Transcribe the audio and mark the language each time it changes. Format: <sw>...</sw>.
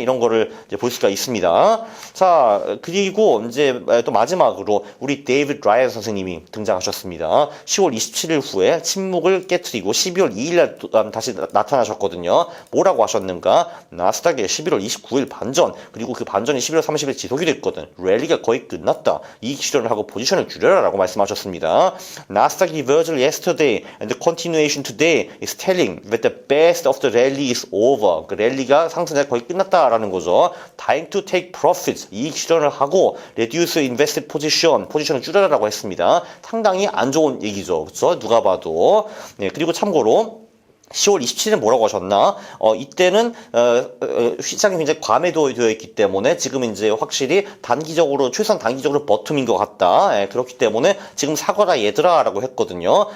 <ko>이런 거를 이제 볼 수가 있습니다. 자, 그리고 이제 또 마지막으로 우리 데이비드 라이언 선생님이 등장하셨습니다. 10월 27일 후에 침묵을 깨트리고 12월 2일 다시 나타나셨거든요. 뭐라고 하셨는가? 나스닥의 11월 29일 반전, 그리고 그 반전이 11월 30일 지속이 됐거든. 랠리가 거의 끝났다. 이익 실현을 하고 포지션을 줄여라 라고 말씀하셨습니다.</ko> <en>나스닥 reversal yesterday and the continuation today is telling that the best of the rally is over.</en> <ko>그 랠리가 상승이 거의 끝났다라는 거죠.</ko> <en>Time to take profits.</en> <ko>이익 실현을 하고</ko> <en>reduce invested position.</en> <ko>포지션을 줄여라라고 했습니다. 상당히 안 좋은 얘기죠. 그렇죠? 누가 봐도. 네, 그리고 참고로 10월 27일에 뭐라고 하셨나? 이때는, 시장이 굉장히 과매도되어 있기 때문에 지금 이제 확실히 단기적으로, 최소한 단기적으로 버텀인 것 같다. 예, 그렇기 때문에 지금 사거라 얘들아 라고 했거든요.</ko>